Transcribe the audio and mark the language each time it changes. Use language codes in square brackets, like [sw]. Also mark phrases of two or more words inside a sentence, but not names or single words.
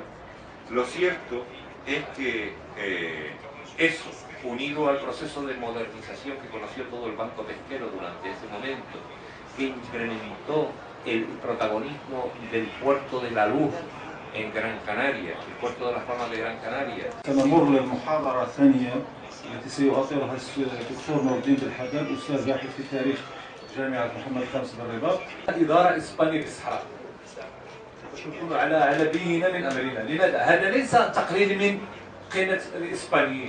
[es] Lo cierto es que eso, unido al proceso de modernización que conoció todo el banco pesquero durante ese momento, que incrementó el protagonismo del puerto de la Luz en Gran Canaria, el puerto de las Palmas de Gran Canaria. [ar] سنمر للمحاضرة الثانية التي سيؤطرها الدكتور نور الدين بالحداد، أستاذ باحث في تاريخ جامعة محمد الخامس بالرباط. إدارة إسبانية بالصحراء. نكون على بينة من أمرنا، لماذا؟ هذا ليس تقليل من قيمة الإسبانيين.